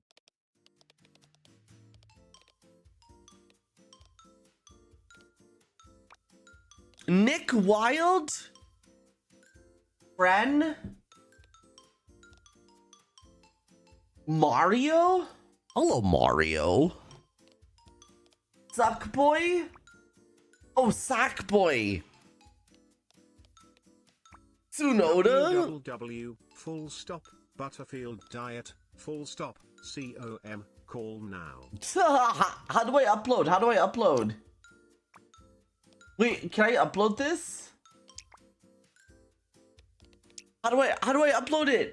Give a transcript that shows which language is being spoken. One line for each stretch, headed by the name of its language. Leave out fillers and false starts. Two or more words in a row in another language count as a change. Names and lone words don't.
English: Nick Wild? Fren? Mario? Hello, Mario. Suckboy? Oh, Sackboy. Tsunoda? www, full stop, Butterfield Diet, full stop, COM, call now. How do I upload? Wait, can I upload this? How do I upload it?